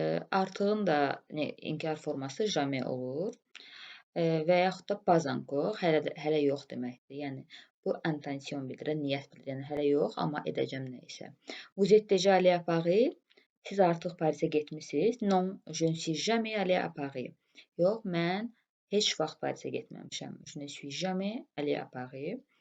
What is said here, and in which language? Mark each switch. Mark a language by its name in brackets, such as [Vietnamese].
[Azerbaijani] Artığın da inkar forması jamais olur. Və yaxud da pas encore, hələ yox deməkdir. Yəni bu intention bildirir, niyyət bildirir. Yəni hələ yox, amma edəcəm nə isə. [French] Vous êtes déjà allé à Paris? [Azerbaijani] Siz artıq Parisə getmisiniz? [French] Non, je ne suis jamais allé à Paris. [Azerbaijani] Yox, mən heç vaxt Parisə getməmişəm. [French] Je ne suis jamais allé à Paris.